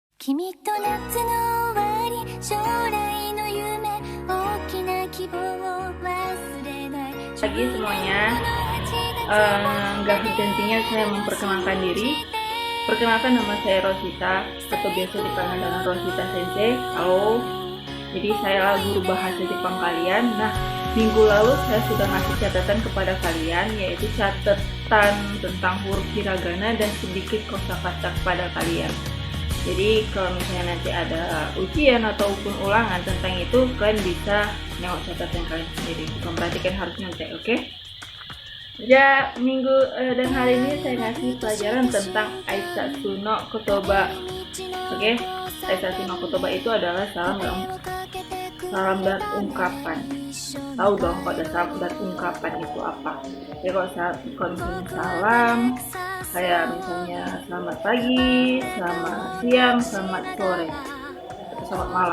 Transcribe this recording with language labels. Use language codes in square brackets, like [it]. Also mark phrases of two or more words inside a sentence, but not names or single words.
[ja] 君と夏の終わり将来の夢大きな希望を忘れない [id] Pagi semuanya, nggak henti-hentinya saya memperkenalkan diri. Perkenalkan, nama saya Rosita atau biasa dipanggil dengan Rosita Sensei. Halo. Jadi saya guru bahasa Jepang kalian. Nah, minggu lalu saya sudah ngasih catatan kepada kalian, yaitu catatan tentang huruf hiragana dan sedikit kosakata kepada kalian. Jadi kalau misalnya nanti ada ujian ataupun ulangan tentang itu, kalian bisa nengok catatan kalian sendiri. Memperhatikan harus nyontek, oke? Ya, minggu dan hari ini saya ngasih pelajaran tentang [ja] 挨拶の言葉. [id] Oke? [ja] 挨拶の言葉 [id] itu adalah salam dan ungkapan. Tahu dong kalau ada salam dan ungkapan itu apa? Ya kalau misalnya salam, kayak misalnya selamat pagi, selamat siang, selamat sore, atau selamat malam.